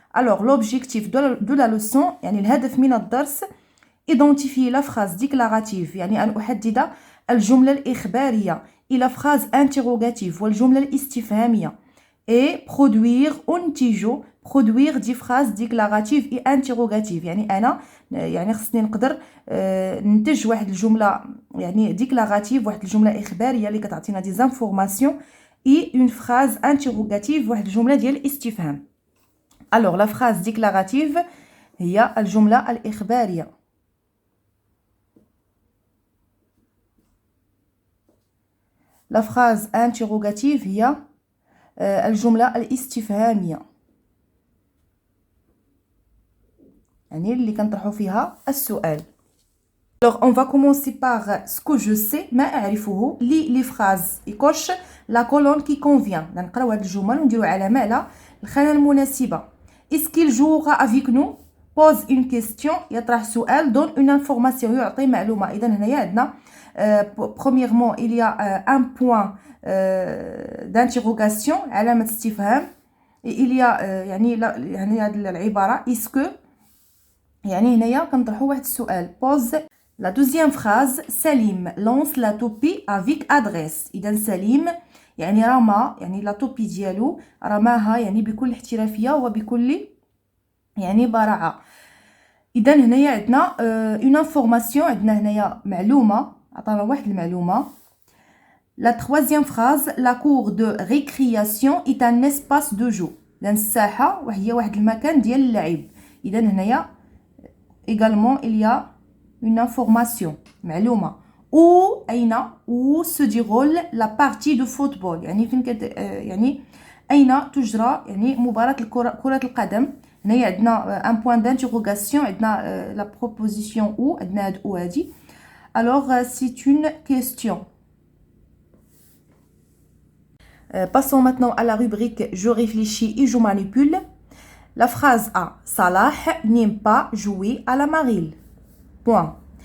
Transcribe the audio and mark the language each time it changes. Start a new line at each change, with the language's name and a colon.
French: Alors, l'objectif de la leçon,
Arabic: يعني الهدف من الدرس,
French: identifier la phrase déclarative,
Arabic: يعني أن أحدد الجملة الإخبارية
French: et la phrase interrogative
Arabic: والجملة الاستفهامية.
French: Et produire,
Arabic: أنتج,
French: produire des phrases déclaratives et interrogatives.
Arabic: يعني أنا يعني خصني نقدر ننتج واحد الجملة يعني déclarative, واحد الجملة إخبارية اللي كتعطينا
French: des informations et une phrase interrogative,
Arabic: واحد الجملة ديال الاستفهام.
French: Alors la phrase déclarative
Arabic: هي الجملة الإخبارية.
French: La phrase interrogative
Arabic: هي الجملة الاستفهامية، يعني اللي كنطرحوا فيها السؤال.
French: Alors on va commencer par ce que je sais،
Arabic: ما أعرفه.
French: les phrases يكوش la colonne qui convient.
Arabic: نقراو هاد الجمل ونديرو علامة على الخانة المناسبة.
French: Est-ce qu'il jouera avec nous؟ pose une question،
Arabic: يطرح سؤال.
French: donne une information،
Arabic: يعطي معلومة. إذا هنايا عندنا
French: premièrement il y a un point d'interrogation،
Arabic: علامة استفهام.
French: il y a
Arabic: يعني هاد العبارة
French: est-ce que،
Arabic: يعني هنايا كنطرحوا واحد السؤال.
French: pose. La deuxième phrase، سليم lance la toupie avec adresse.
Arabic: إذا سليم يعني رمى، يعني لا توبي ديالو رماها يعني بكل احترافية وبكل يعني براعة. إذا هنايا عندنا
French: une information،
Arabic: عندنا هنايا معلومة، عطانا واحد المعلومة.
French: La troisième phrase، la cour de récréation est un espace de jeu.
Arabic: لأن الساحة وهي واحد المكان ديال اللعب. إذا هنايا
French: également il y a une information،
Arabic: معلومة. où أين
French: où se déroule la partie de football،
Arabic: يعني فين يعني أين تجرى يعني مباراة كرة القدم. هنايا عندنا
French: un point d'interrogation، عندنا la proposition où،
Arabic: عندنا هاد
French: ou هادي. alors c'est une question. Passons maintenant à la rubrique je réfléchis et je manipule. La phrase A، Salah n'aime pas jouer à la marelle. Point.